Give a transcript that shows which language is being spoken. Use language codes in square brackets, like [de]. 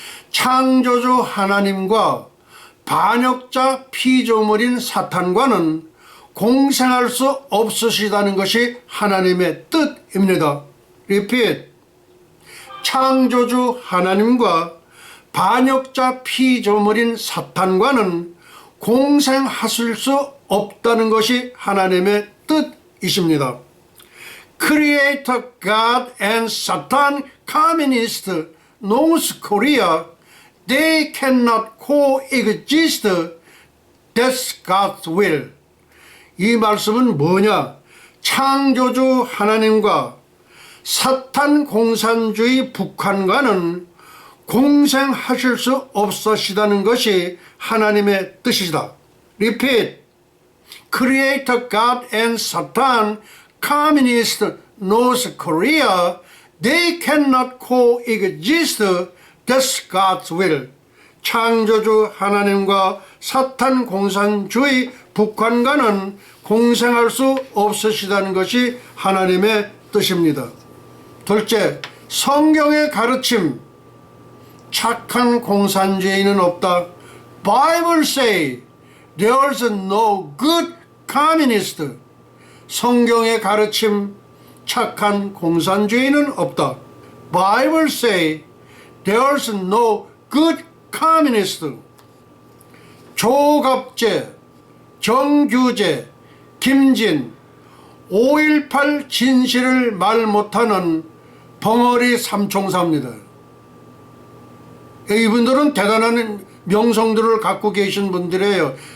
[ko] 창조주 하나님과 반역자 피조물인 사탄과는 공생할 수 없으시다는 것이 하나님의 뜻입니다. [en] Repeat. [ko] 창조주 하나님과 반역자 피조물인 사탄과는 공생하실 수 없다는 것이 하나님의 뜻이십니다. [en] Creator God and Satan Communist North Korea, they cannot coexist. That's God's will. [ko] 이 말씀은 뭐냐? 창조주 하나님과 사탄 공산주의 북한과는 공생하실 수 없으시다는 것이 하나님의 뜻이다. [en] Repeat. Creator God and Satan Communist North Korea, they cannot coexist. That's God's will. [ko] 창조주 하나님과 사탄 공산주의 북한과는 공생할 수 없으시다는 것이 하나님의 뜻입니다. 둘째, 성경의 가르침. 착한 공산주의는 없다. [en] Bible say there's no good communist. [ko] 성경의 가르침. 착한 공산주의는 없다. [en] Bible say there's no good communist. [ko] 조갑재, 정규재, 김진, 5.18 진실을 말 못하는 벙어리 삼총사입니다. 이분들은 대단한 명성들을 갖고 계신 분들이에요.